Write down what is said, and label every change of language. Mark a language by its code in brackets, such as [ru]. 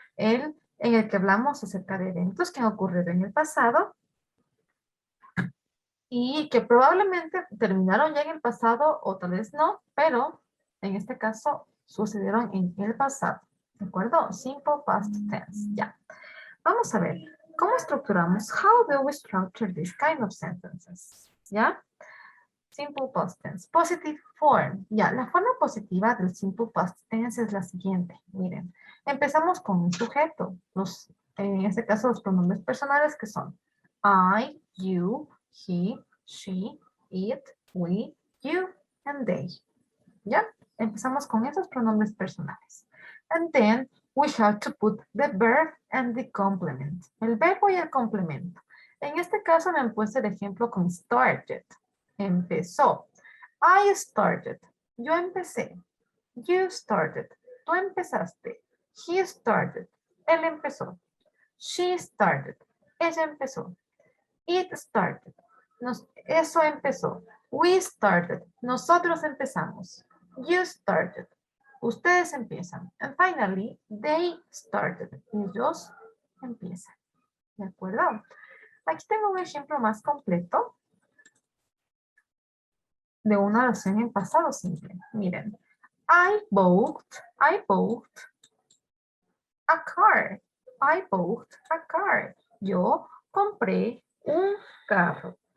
[es] en el que hablamos acerca de eventos que han ocurrido en el pasado y que probablemente terminaron ya en el pasado o tal vez no, pero en este caso sucedieron en el pasado. ¿De acuerdo? Simple past tense. Ya. Vamos a ver. ¿Cómo estructuramos? [en] How do we structure this kind of sentences? ¿Ya? Simple past tense. Positive form. [es] Ya, la forma positiva del simple past tense es la siguiente. Miren, empezamos con un sujeto. En este caso, los pronombres personales que son [en] I, you, he, she, it, we, you, and they. [es] ¿Ya? Empezamos con esos pronombres personales. [en] And then we have to put the verb and the complement. [es] El verbo y el complemento. En este caso me han puesto el ejemplo con started. Empezó. [en] I started. [es] Yo empecé. [en] You started. [es] Tú empezaste. [en] He started. [es] Él empezó. [en] She started. [es] Ella empezó. [en] It started. [es] Eso empezó. [en] We started. [es] Nosotros empezamos. [en] You started. [es] Ustedes empiezan. [en] And finally, they started. [es] Ellos empiezan. ¿De acuerdo? Aquí tengo un ejemplo más completo de una oración en pasado simple. [en] Miren. I bought a car. I bought a car. [es] Yo compré un carro.